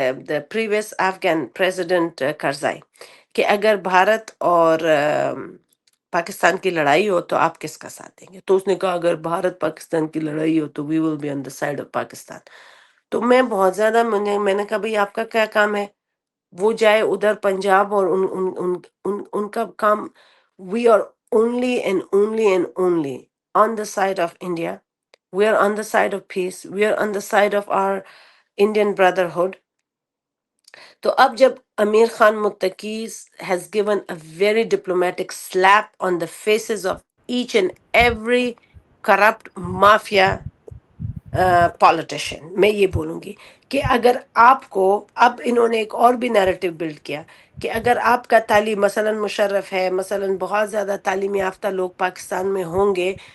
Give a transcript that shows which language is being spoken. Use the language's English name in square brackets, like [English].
[English] the previous Afghan president Karzai [Urdu] کہ اگر بھارت اور پاکستان کی لڑائی ہو تو آپ کس کا ساتھ دیں گے؟ تو اس نے کہا اگر بھارت پاکستان کی لڑائی ہو تو [English] we will be on the side of Pakistan۔ [Urdu] تو میں بہت زیادہ میں نے کہا بھئی آپ کا کیا کام ہے؟ وہ جائے ادھر پنجاب اور ان کا کام، [English] we are only and only and only on the side of India. We are on the side of peace. We are on the side of our Indian brotherhood. [Urdu] تو اب جب امیر خان متقی [English] has given a very diplomatic slap on the faces of each and every corrupt mafia [Urdu] politician, میں یہ بولوں گی کہ اگر آپ کو، اب انہوں نے ایک اور بھی نیریٹو بلڈ کیا کہ اگر آپ کا تعلیم مثلا مشرف ہے، مثلا بہت زیادہ تعلیم یافتہ لوگ پاکستان میں ہوں گے